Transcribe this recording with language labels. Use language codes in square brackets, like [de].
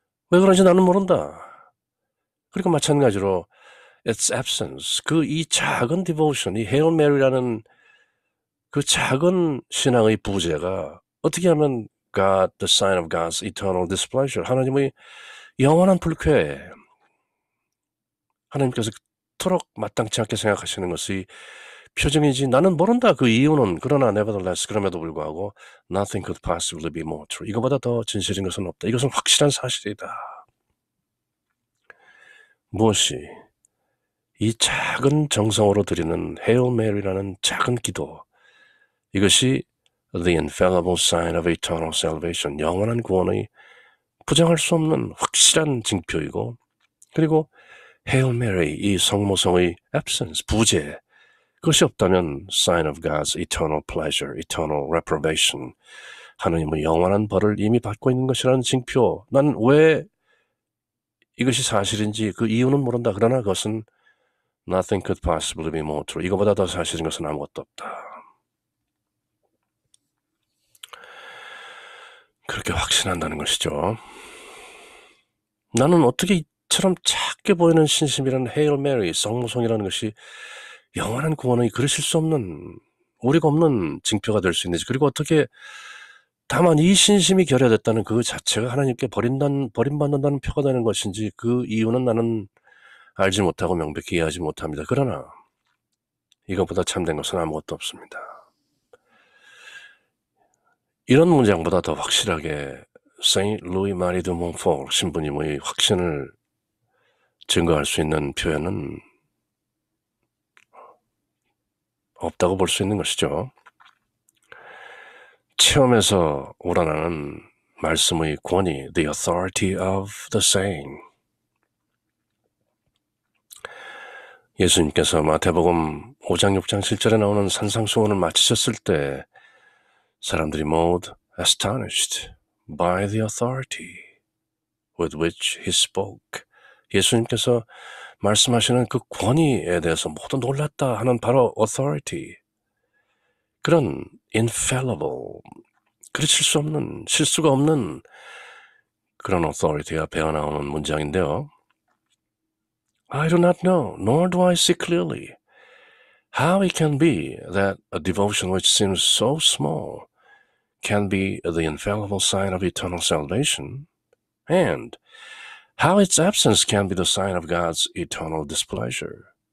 [ko] 왜 그런지 나는 모른다. 그리고 마찬가지로 [en] its absence, [ko] 그 이 작은 devotion, 이 Hail Mary라는 그 작은 신앙의 부재가 어떻게 하면 [en] God, the sign of God's eternal displeasure, [ko] 하나님의 영원한 불쾌, 하나님께서 그토록 마땅치 않게 생각하시는 것이 표정이지 나는 모른다. 그 이유는. 그러나 [en] nevertheless, [ko] 그럼에도 불구하고 [en] nothing could possibly be more true. [ko] 이거보다 더 진실인 것은 없다. 이것은 확실한 사실이다. 무엇이? 이 작은 정성으로 드리는 Hail Mary라는 작은 기도, 이것이 [en] the infallible sign of eternal salvation, [ko] 영원한 구원의 부정할 수 없는 확실한 징표이고, 그리고 Hail Mary, 이 성모성의 absence, 부재, 그것이 없다면 [en] sign of God's eternal pleasure, eternal reprobation, [ko] 하나님의 영원한 벌을 이미 받고 있는 것이라는 징표. 난 왜 이것이 사실인지 그 이유는 모른다. 그러나 그것은 [en] nothing could possibly be more true. [ko] 이거보다 더 사실인 것은 아무것도 없다. 그렇게 확신한다는 것이죠. 나는 어떻게 이처럼 작게 보이는 신심이라는 헤일 메리, 성모성이라는 것이 영원한 구원의 그르칠 수 없는, 오류가 없는 징표가 될 수 있는지, 그리고 어떻게 다만 이 신심이 결여됐다는 그 자체가 하나님께 버림받는다는 표가 되는 것인지 그 이유는 나는 알지 못하고 명백히 이해하지 못합니다. 그러나 이것보다 참된 것은 아무것도 없습니다. 이런 문장보다 더 확실하게 세인트 루이 마리 드 몽포르 신부님의 확신을 증거할 수 있는 표현은 없다고 볼 수 있는 것이죠. 체험에서 우러나는 말씀의 권위, [en] the authority of the saying. [ko] 예수님께서 마태복음 5장 6장 7절에 나오는 산상수훈을 마치셨을 때 사람들이 모두 [en] astonished by the authority with which he spoke. [ko] 예수님께서 말씀하시는 그 권위에 대해서 모두 놀랐다 하는 바로 authority. 그런 infallible, 그르칠 수 없는, 실수가 없는 그런 authority가 배어나오는 문장인데요. [en] I do not know, nor do I see clearly How it can be that a devotion which seems so small can be the infallible sign of eternal salvation, and how its absence can be the sign of God's eternal displeasure.